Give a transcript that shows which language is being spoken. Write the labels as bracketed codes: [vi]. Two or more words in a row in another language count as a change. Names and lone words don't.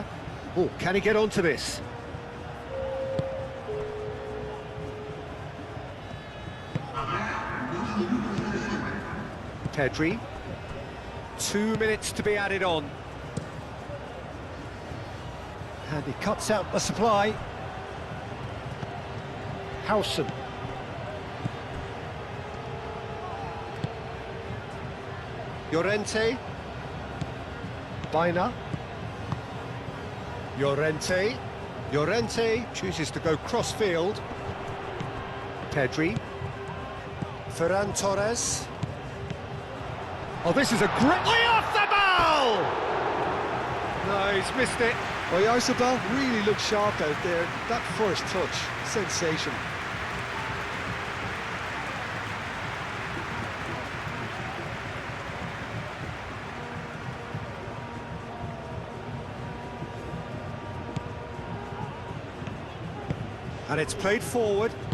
[en] Oh, can he get onto this? Pedri. 2 minutes to be added on. And he cuts out the supply. Howson. Llorente. Baina. Llorente. Llorente chooses to go cross-field. Pedri. Ferran Torres. Oh, this is a great... Oyarzabal! No, he's missed it. Oyarzabal really looked sharp out there. That first touch, sensational. And it's played forward.